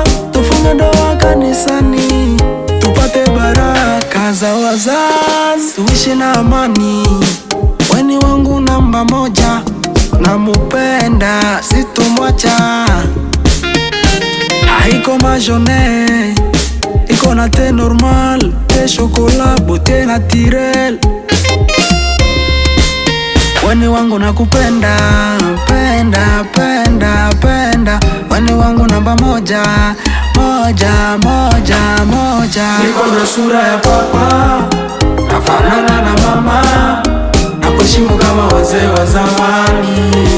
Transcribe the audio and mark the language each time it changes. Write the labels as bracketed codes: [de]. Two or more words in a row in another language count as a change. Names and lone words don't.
[sw] Tufunge ndoa kanisani, tupate baraka za wazazi, tuishi na amani. Weni wangu namba moja, namupenda, sitomwacha. Haiko majone, iko na [fr] te normal, te chocolat, beauté naturelle. [sw] Weni wangu nakupenda, penda, penda, penda. Weni wangu namba moja, moja, moja, moja. Niko na sura ya papa. Nafanana na mama, nakuheshimu kama wazee wa zamani.